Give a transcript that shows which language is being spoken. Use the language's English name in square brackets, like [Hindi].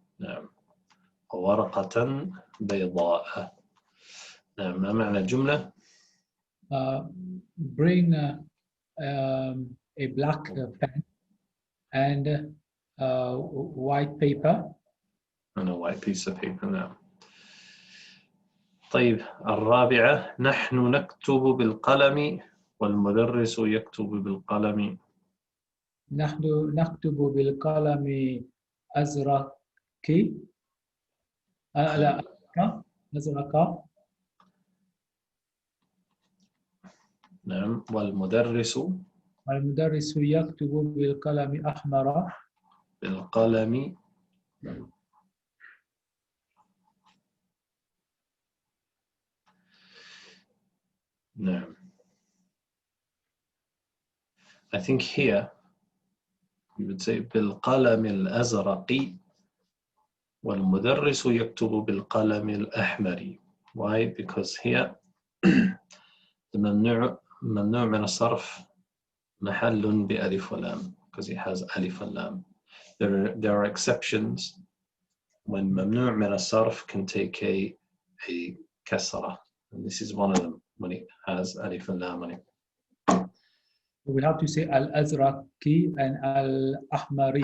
[Arabic] نعم, وورقة بيضاء. نعم, ما معنى الجملة؟ [English] bring a black pen and white paper. And a white piece of paper. نعم. [Arabic] طيب الرابعة نحن نكتب بالقلم والمدرس يكتب بالقلم. نحن نكتب بالقلم أزرق. لا، أزرق. نعم. والمدرس يكتب بالقلم أحمر. بالقلم نعم. [English] I think here you would say [Arabic] بالقلم الأزرق والمدرس يكتب بالقلم الأحمر. [English] Why? Because here [Arabic] ممنوع من الصرف محل بألف ولام [English] because it has [Arabic] ألف ولام. [English] There are exceptions when [Arabic] ممنوع من الصرف [English] can take a كسرة, and this is one of them when it has ألف ولام on it. We have to say al-azraqi and al-ahmari.